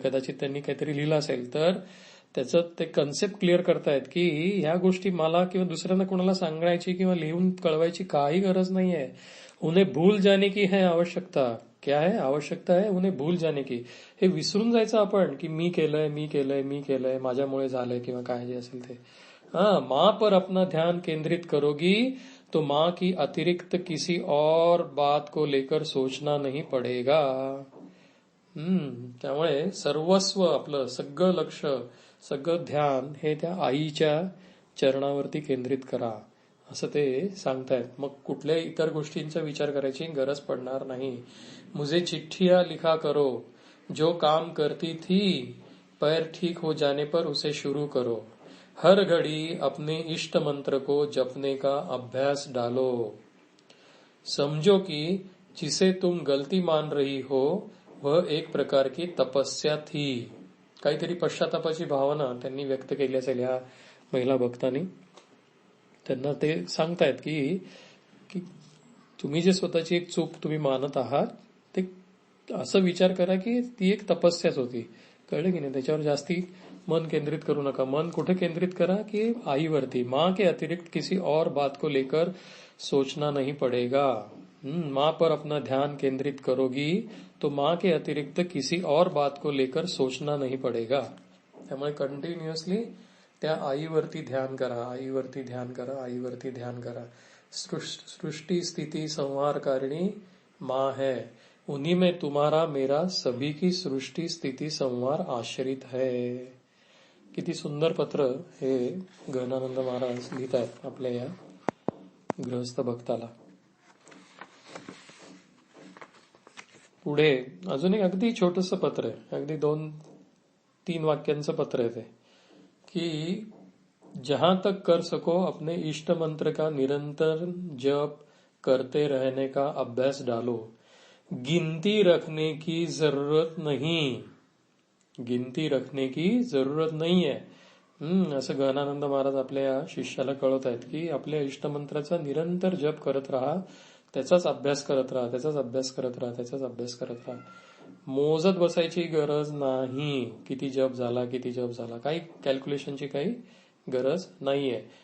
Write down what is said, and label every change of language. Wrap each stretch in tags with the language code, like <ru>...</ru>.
<mr>कदाचित त्यांनी काहीतरी लिहिलं असेल तर त्याचं ते कन्सेप्ट क्लिअर करतायत की ह्या गोष्टी मला किंवा दुसऱ्यांना कोणाला सांगायची किंवा लिहून कळवायची काही गरज नाही आहे.</mr> <hi>उन्हें भूल जाने की है आवश्यकता. क्या है? आवश्यकता है उन्हें भूल जाने की.</hi> <mr>हे विसरून जायचं आपण की मी केलंय, माझ्यामुळे झालंय किंवा काय जे असेल ते.</mr> <hi>माँ पर अपना ध्यान केंद्रित करोगी तो माँ की अतिरिक्त किसी और बात को लेकर सोचना नहीं पडेगा.</hi> <mr>त्यामुळे सर्वस्व आपलं सगळं लक्ष, सगळं ध्यान हे त्या आईच्या चरणावरती केंद्रित करा असं ते सांगतायत. मग कुठल्याही इतर गोष्टींचा विचार करायची गरज पडणार नाही.</mr> <hi>मुझे चिट्ठियां लिखा करो, जो काम करती थी पैर ठीक हो जाने पर उसे शुरू करो. हर घड़ी अपने इष्ट मंत्र को जपने का अभ्यास डालो. समझो कि जिसे तुम गलती मान रही हो वह एक प्रकार की तपस्या थी.</hi> <mr>काहीतरी पश्चातापाची भावना त्यांनी व्यक्त केली असेल या महिला भक्तांनी. त्यांना ते सांगतायत की तुम्ही जे स्वतःची एक चूक तुम्ही मानत आहात ते असं विचार करा की ती एक तपस्याच होती. कळलं की नाही? त्याच्यावर जास्ती मन केंद्रित करू नका. मन कुठे केंद्रित करा की आईवरती.</mr> <hi>माँ के अतिरिक्त किसी और बात को लेकर सोचना नहीं पड़ेगा. माँ पर अपना ध्यान केंद्रित करोगी तो माँ के अतिरिक्त किसी और बात को लेकर सोचना नहीं पड़ेगा.</hi> <mr>त्यामुळे कंटिन्युअसली त्या आईवरती ध्यान करा, आईवरती ध्यान करा, आईवरती ध्यान करा.</mr> <hi>सृष्टि स्थिति संहारकारिणी माँ है. उन्हीं में तुम्हारा मेरा सभी की सृष्टि स्थिति संहार आश्रित है.</hi> <mr>किती सुंदर पत्र हे गहनानंद महाराज लिहित आहेत आपल्या या गृहस्थ भक्ताला. पुढे अजून एक अगदी छोटस पत्र आहे, अगदी 2-3 वाक्यांचं पत्र आहे ते कि</mr> <hi>जहां तक कर सको अपने इष्ट मंत्र का निरंतर जप करते रहने का अभ्यास डालो. गिनती रखने की जरूरत नहीं. गिनती रखने की जरूरत नहीं है.</hi> <mr>असं गहनानंद महाराज आपल्या शिष्याला कळवत आहेत की आपल्या इष्टमंत्राचा निरंतर जप करत राहा, त्याचाच अभ्यास करत राहा, त्याचाच अभ्यास करत राहा, त्याचाच अभ्यास करत राहा. मोजत बसायची गरज नाही. किती जप झाला, काही कॅल्क्युलेशनची काही गरज नाहीये.</mr>